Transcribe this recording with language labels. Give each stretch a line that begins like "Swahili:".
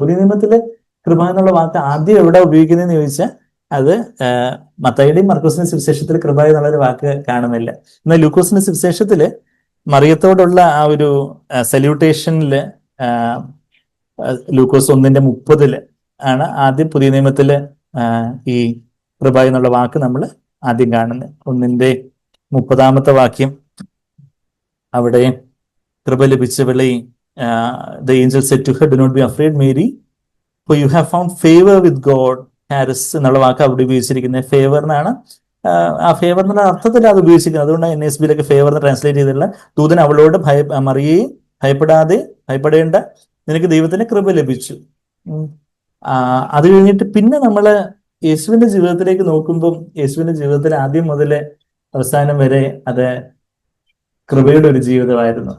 Malayalam: പുതിയ നിയമത്തിലെ കൃപ എന്നുള്ള വാക്ക് ആദ്യം എവിടെ ഉപയോഗിക്കുന്നതെന്ന് ചോദിച്ചാൽ, അത് മത്തായിയുടെയും മർക്കോസിന്റെ സുവിശേഷത്തിൽ കൃപ എന്നുള്ളൊരു വാക്ക് കാണുന്നില്ല. എന്നാൽ ലൂക്കോസിന്റെ സുവിശേഷത്തില് മറിയത്തോടുള്ള ആ ഒരു സല്യൂട്ടേഷനില്, ലൂക്കോസ് 1:30 ആണ് ആദ്യം പുതിയ നിയമത്തില് ഈ കൃപ എന്നുള്ള വാക്ക് നമ്മൾ ആദ്യം കാണുന്നത്.
English: 1:30
Malayalam: വാക്യം, അവിടെ കൃപ ലഭിച്ചവളെ,
English: the angel said to her, do not be afraid Mary, for you have found favor with God.
Malayalam: Haris എന്നുള്ള വാക്ക് അവിടെ ഉപയോഗിച്ചിരിക്കുന്നത് ഫേവറിനാണ്. ആ ഫേവർ എന്നുള്ള അർത്ഥത്തിൽ അത് ഉപയോഗിച്ചിരിക്കുന്നത്. അതുകൊണ്ട് NSBയിലൊക്കെ ഫേവർ എന്ന് ട്രാൻസ്ലേറ്റ് ചെയ്തിട്ടുള്ള, ദൂതൻ അവളോട് മറിയയെ ഭയപ്പെടേണ്ട, നിനക്ക് ദൈവത്തിന്റെ കൃപ ലഭിച്ചു. അത് കഴിഞ്ഞിട്ട് പിന്നെ നമ്മള് യേശുവിന്റെ ജീവിതത്തിലേക്ക് നോക്കുമ്പം, യേശുവിന്റെ ജീവിതത്തിൽ ആദ്യം മുതൽ അവസാനം വരെ അത് കൃപയുടെ ഒരു ജീവിതമായിരുന്നു.